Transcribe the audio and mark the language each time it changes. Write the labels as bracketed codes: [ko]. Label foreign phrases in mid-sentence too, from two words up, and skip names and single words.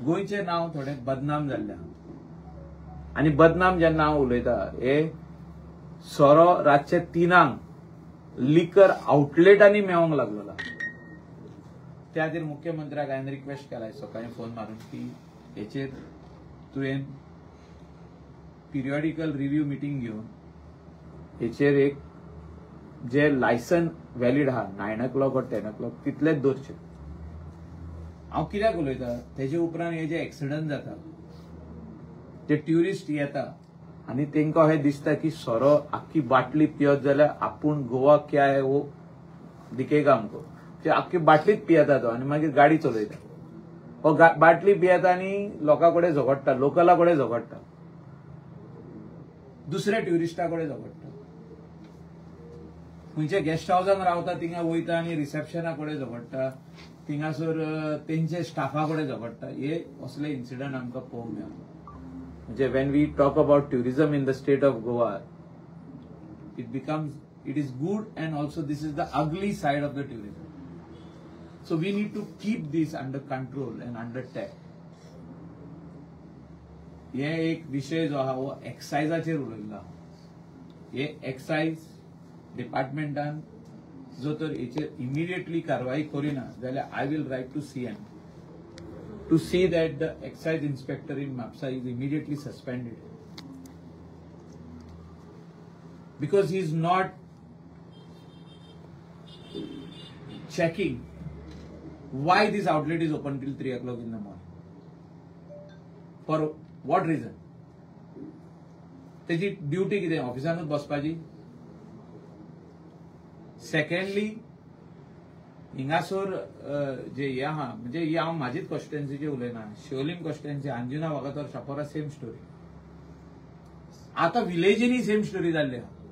[kok] गोंयचें नांव थोडें बदनाम जाल्लें आहा. आनी बदनाम जेन्ना हांव उलयता, हे सोरो रातचे 3 लिकर आउटलेटांनी मेळोंक लागलेलो. त्या खातीर मुख्यमंत्र्याक हांवें रिक्वेस्ट केला सकाळी फोन मारून की हेचेर तुवें [en] periodical review meeting [kok] घेवन हेचेर एक जे [en] license valid [kok] आहा [en] 9 o'clock or 10 o'clock [kok] तितलेच दवरचे. हांव कित्याक उलयता, तेजे उपरांत हे जे एक्सिडंट जाता, जे ट्युरिस्ट येता आनी तेंका हे दिसता की सोरो आख्खी बाटली पियत जाल्यार [hi] आपूण गोवा क्या है वो दिखेगा हमको. [kok] ते आख्खी बाटलीच पियेता तो आनी मागीर गाडी चलयता. हो बाटली पियेता आनी लोकां कडेन झगडटा, लोकला कडेन झगडटा, दुसऱ्या ट्युरिस्टा कडेन झगडटा. खंयच्या गेस्ट हाऊसान रावता थिंगा वयता आनी रिसेप्शना कडेन झगडटा, थिंगासर तेंचे स्टाफा कडेन झगडटा. हे असले इन्सिडंट आमकां पळोवंक मेळटा. [en] म्हणजे when we talk about tourism in the state of Goa, it is good and also this is the ugly side of the tourism. So we need to keep this under control and under check. [kok] हे एक विषय जो आहा वो एक्सायजाचेर उलयल्लो. हे एक्सायज डिपार्टमेंटान जो तर हेचेर इमिडिएटली कारवाई करिना जाल्यार [en] I will write to CM to see that the excise inspector in Mapsa is immediately suspended, because he is not checking why this outlet is open till 3 o'clock in the morning. For what reason? [kok] तेजी ड्युटी कितें, ऑफिसानूच बसपाची. सेकंडली हिंगासर जे हे आहा, म्हणजे ही हांव म्हाजीच कॉन्स्टिट्युएन्सीची उलयना, शिवोलीम कॉन्स्टिट्युएन्सी, अंजुना वागातोर, शापोरा [en] same story. [kok] आतां विलेजींनी [en] same story [kok] जाल्ली आहा.